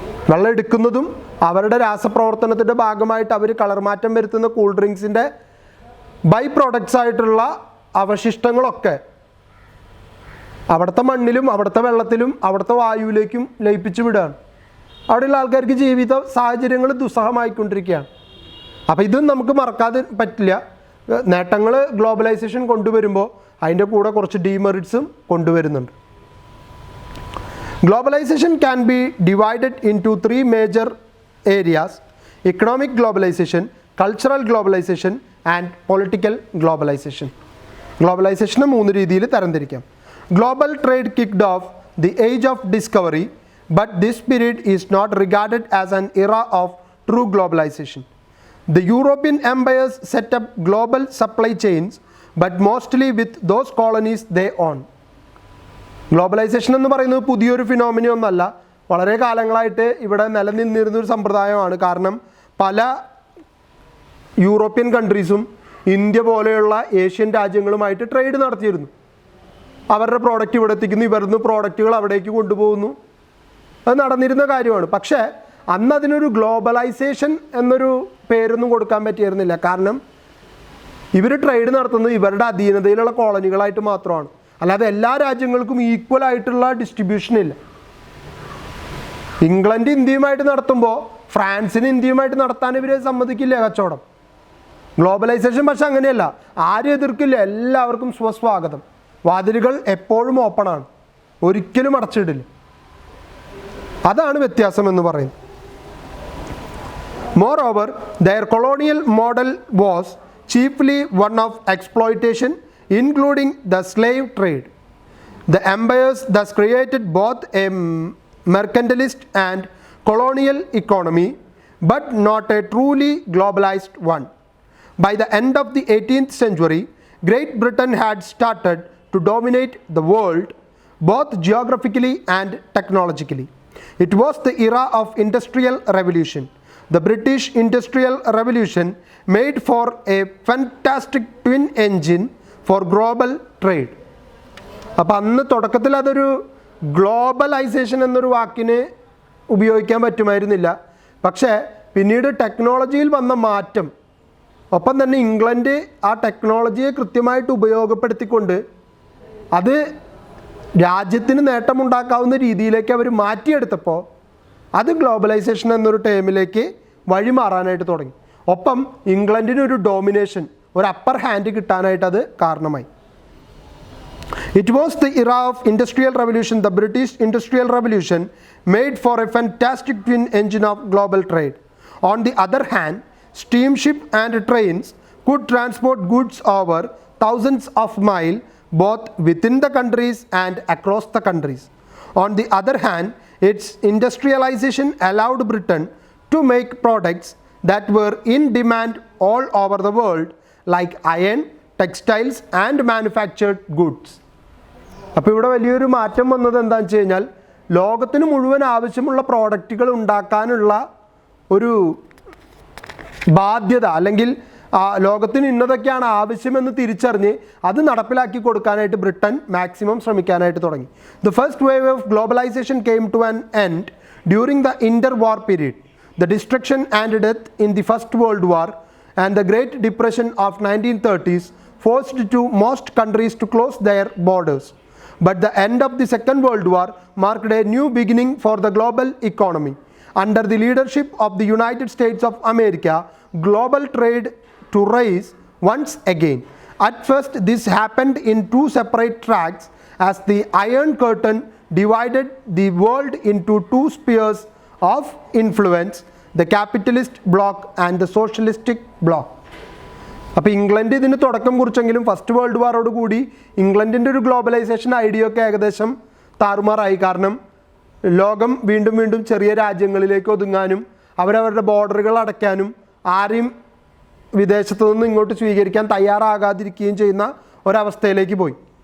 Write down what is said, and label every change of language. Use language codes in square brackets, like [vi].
[ml] വെള്ളം എടുക്കുന്നതും അവരുടെ രാസപ്രവർത്തനത്തിൻ്റെ ഭാഗമായിട്ട് അവർ കളർ മാറ്റം വരുത്തുന്ന കൂൾ ഡ്രിങ്ക്സിൻ്റെ ബൈ പ്രോഡക്ട്സ് ആയിട്ടുള്ള അവശിഷ്ടങ്ങളൊക്കെ അവിടുത്തെ മണ്ണിലും അവിടുത്തെ വെള്ളത്തിലും അവിടുത്തെ വായുവിലേക്കും ലയിപ്പിച്ച് വിടുകയാണ്. അവിടെയുള്ള ആൾക്കാർക്ക് ജീവിത സാഹചര്യങ്ങൾ ദുസ്സഹമായിക്കൊണ്ടിരിക്കുകയാണ്. അപ്പോൾ ഇത് നമുക്ക് മറക്കാതെ പറ്റില്ല. നേട്ടങ്ങൾ ഗ്ലോബലൈസേഷൻ കൊണ്ടുവരുമ്പോൾ അതിൻ്റെ കൂടെ കുറച്ച് ഡീമെറിറ്റ്സും കൊണ്ടുവരുന്നുണ്ട്. [en] Globalization can be divided into 3 major areas: economic globalization, cultural globalization and political globalization. [ml] Globalization 3 രീതിയിൽ തരംതിരിക്കാം. [en] Global trade kicked off the age of discovery, but this period is not regarded as an era of true globalization. The European empires set up global supply chains, but mostly with those colonies they own. [ml] Globalisation എന്ന് പറയുന്നത് പുതിയൊരു phenomena ഒന്നല്ല, വളരെ കാലങ്ങളായിട്ട് ഇവിടെ നിലനിന്നിരുന്നൊരു സമ്പ്രദായമാണ്. കാരണം പല യൂറോപ്യൻ കൺട്രീസും ഇന്ത്യ പോലെയുള്ള ഏഷ്യൻ രാജ്യങ്ങളുമായിട്ട് ട്രേഡ് നടത്തിയിരുന്നു. അവരുടെ പ്രോഡക്റ്റ് ഇവിടെ എത്തിക്കുന്നു, ഇവരുന്ന് പ്രോഡക്റ്റുകൾ അവിടേക്ക് കൊണ്ടുപോകുന്നു. അത് നടന്നിരുന്ന കാര്യമാണ്. പക്ഷേ അന്ന് അതിനൊരു ഗ്ലോബലൈസേഷൻ എന്നൊരു പേരൊന്നും കൊടുക്കാൻ പറ്റിയിരുന്നില്ല. കാരണം ഇവർ ട്രേഡ് നടത്തുന്നത് ഇവരുടെ അധീനതയിലുള്ള കോളനികളായിട്ട് മാത്രമാണ്. അല്ലാതെ എല്ലാ രാജ്യങ്ങൾക്കും ഈക്വൽ ആയിട്ടുള്ള ഡിസ്ട്രിബ്യൂഷൻ ഇല്ല. ഇംഗ്ലണ്ട് ഇന്ത്യയുമായിട്ട് നടത്തുമ്പോൾ ഫ്രാൻസിന് ഇന്ത്യയുമായിട്ട് നടത്താൻ ഇവർ സമ്മതിക്കില്ല കച്ചവടം. ഗ്ലോബലൈസേഷൻ പക്ഷെ അങ്ങനെയല്ല, ആരും എതിർക്കില്ല, എല്ലാവർക്കും സ്വസ്വാഗതം. വാതിലുകൾ എപ്പോഴും ഓപ്പണാണ്, ഒരിക്കലും അടച്ചിടില്ല. അതാണ് വ്യത്യാസം എന്ന് പറയുന്നത്. [en] Moreover, their colonial model was chiefly one of exploitation, including the slave trade. The empires thus created both a mercantilist and colonial economy, but not a truly globalized one. By the end of the 18th century, Great Britain had started to dominate the world, both geographically and technologically. It was the era of Industrial Revolution. The British Industrial Revolution made for a fantastic twin engine for global trade. [ml] അപ്പം അന്ന് തുടക്കത്തിൽ അതൊരു globalisation എന്നൊരു വാക്കിന് ഉപയോഗിക്കാൻ പറ്റുമായിരുന്നില്ല. പക്ഷേ പിന്നീട് ടെക്നോളജിയിൽ വന്ന മാറ്റം, ഒപ്പം തന്നെ ഇംഗ്ലണ്ട് ആ ടെക്നോളജിയെ കൃത്യമായിട്ട് ഉപയോഗപ്പെടുത്തിക്കൊണ്ട് അത് രാജ്യത്തിന് നേട്ടമുണ്ടാക്കാവുന്ന രീതിയിലേക്ക് അവർ മാറ്റിയെടുത്തപ്പോൾ അത് ഗ്ലോബലൈസേഷൻ എന്നൊരു ടേമിലേക്ക് വഴിമാറാനായിട്ട് തുടങ്ങി. ഒപ്പം ഇംഗ്ലണ്ടിന് ഒരു ഡോമിനേഷൻ, ഒരു അപ്പർ ഹാൻഡ് കിട്ടാനായിട്ട് അത് കാരണമായി. [en] It was the era of Industrial Revolution. The British Industrial Revolution made for a fantastic twin engine of global trade. On the other hand, steamship and trains could transport goods over thousands of miles both within the countries and across the countries. On the other hand, its industrialization allowed Britain to make products that were in demand all over the world, like iron, textiles and manufactured goods. [ml] അപ്പോൾ ഇവിടെ വലിയൊരു മാറ്റം വന്നത് എന്താണെന്ന് വെച്ച് കഴിഞ്ഞാൽ, ലോകത്തിന് മുഴുവൻ ആവശ്യമുള്ള പ്രോഡക്റ്റുകൾ ഉണ്ടാക്കാനുള്ള ഒരു ബാധ്യത, അല്ലെങ്കിൽ ലോകത്തിന് ഇന്നതൊക്കെയാണ് ആവശ്യമെന്ന് തിരിച്ചറിഞ്ഞ് അത് നടപ്പിലാക്കി കൊടുക്കാനായിട്ട് ബ്രിട്ടൻ മാക്സിമം ശ്രമിക്കാനായിട്ട് തുടങ്ങി. [en] The first wave of globalization came to an end during the interwar period. The destruction and death in the First World War and the Great Depression of 1930s forced most countries to close their borders. But the end of the Second World War marked a new beginning for the global economy. Under the leadership of the United States of America, global trade to rise once again. At first, this happened in two separate tracks as the Iron Curtain divided the world into two spheres of influence, the capitalist bloc and the socialistic bloc. [ml] അപ്പോൾ England ഇതിന് തുടക്കം കുറിച്ചെങ്കിലും first world വാറോട് കൂടി ഇംഗ്ലണ്ടിൻ്റെ ഒരു globalisation idea ഒക്കെ ഏകദേശം താറുമാറായി. കാരണം ലോകം വീണ്ടും വീണ്ടും ചെറിയ രാജ്യങ്ങളിലേക്ക് ഒതുങ്ങാനും അവരവരുടെ ബോർഡറുകൾ അടയ്ക്കാനും ആരെയും വിദേശത്തു നിന്ന് ഇങ്ങോട്ട് സ്വീകരിക്കാൻ തയ്യാറാകാതിരിക്കുകയും ചെയ്യുന്ന ഒരവസ്ഥയിലേക്ക് പോയി.